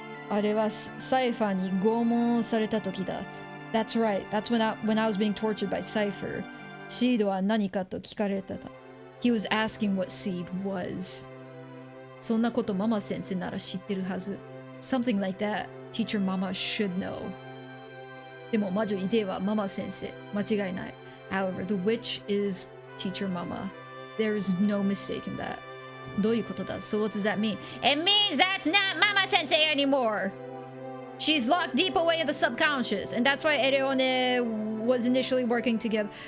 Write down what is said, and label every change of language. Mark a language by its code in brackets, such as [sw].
[ja] あれはサイファーに拷問された時だ。 [en] That's right. That's when I was being tortured by Cypher. [ja] Seed は何かと聞かれた。 [en] He was asking what Seed was. [ja] そんなことママ先生なら知ってるはず。 [en] Something like that. Teacher Mama should know. [ja] でも魔女イデはママ先生。間違いない。 [en] However, the witch is Teacher Mama. There is no mistake in that. [ja] どういうことだ? [en] So what does that mean? It means that's not Mama Sensei anymore! She's locked deep away in the subconscious, and that's why Ereone was initially working together.